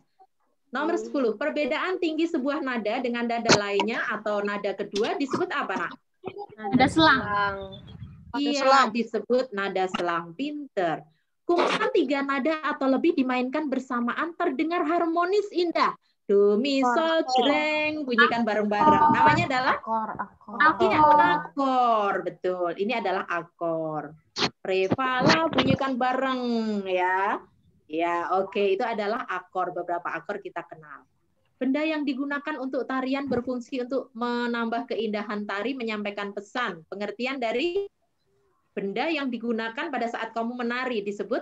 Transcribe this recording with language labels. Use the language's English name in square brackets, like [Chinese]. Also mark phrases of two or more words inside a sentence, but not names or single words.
[Indonesian] Nomor 10. Perbedaan tinggi sebuah nada dengan nada lainnya atau nada kedua disebut apa, Nak? Nada selang. Iya, disebut nada selang. Pinter. Kumpulan 3 nada atau lebih dimainkan bersamaan terdengar harmonis indah. Do, mi, sol, jreng. Bunyikan bareng-bareng. Namanya adalah? Iya, akor. Betul. Ini adalah akor. Re, fa, la. Bunyikan bareng ya. Ya, oke. Itu adalah akor. Beberapa akor kita kenal. Benda yang digunakan untuk tarian berfungsi untuk menambah keindahan tari, menyampaikan pesan. Pengertian dari benda yang digunakan pada saat kamu menari disebut?